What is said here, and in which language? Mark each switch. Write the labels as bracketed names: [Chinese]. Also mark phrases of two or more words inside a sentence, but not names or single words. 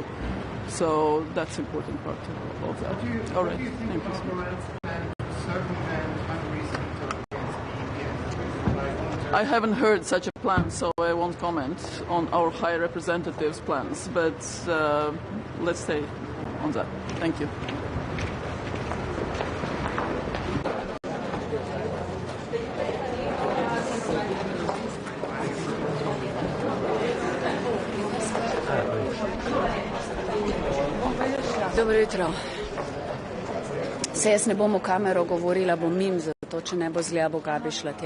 [English] So that's an important part of that. All right. Thank you. I haven't heard such a plan, so I won't comment on our High Representative's plans, but let's stay on that. Thank you. [Slovenian] Dobro jutro. Se jaz ne bom v kamero govorila, bom mim, zato če ne bo zgleda, bo Gabi šla tja.